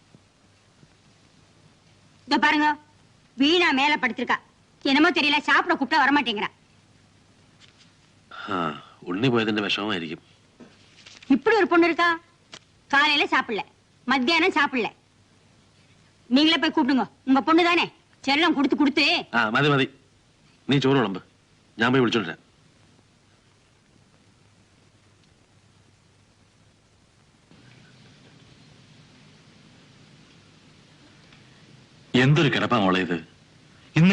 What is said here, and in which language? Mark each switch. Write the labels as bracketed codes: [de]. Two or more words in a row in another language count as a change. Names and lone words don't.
[ta] இதோ பாருங்க வீணா மேல படுத்திருக்கா என்னமோ தெரியல சாப்பிட கூப்பிட்டா வர மாட்டேங்கிறா [ml] ഉണ്ണി പോയതിന്റെ വിഷമമായിരിക്കും [ta] இப்படி ஒரு பொண்ணு இருக்கா காலையில சாப்பிடல மத்தியானம் சாப்பிடல நீங்களே போய் கூப்பிடுங்க உங்க பொண்ணு தானே செல்லம் கொடுத்து கொடுத்து [ml] മതി മതി നീ ചോറ് വിളമ്പ് ഞാൻ പോയി വിളിച്ചോണ്ടിരാം എന്തൊരു കിടപ്പാ മോളെ ഇത് ഇന്ന്